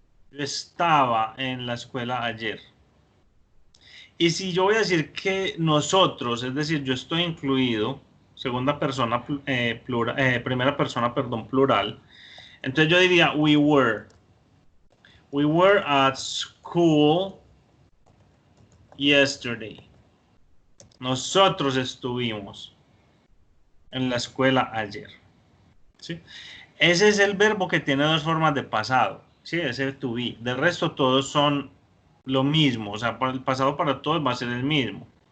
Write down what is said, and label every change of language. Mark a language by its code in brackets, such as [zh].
[es] Yo estaba en la escuela ayer. Y si yo voy a decir que nosotros, es decir, yo estoy incluido, segunda persona plural, primera persona, perdón, plural, entonces yo diría [en] we were. We were at school yesterday. [es] Nosotros estuvimos en la escuela ayer. ¿Sí? Ese es el verbo que tiene dos formas de pasado. ¿Sí? Es el to be. De resto todos son lo mismo. O sea, el pasado para todos va a ser el mismo.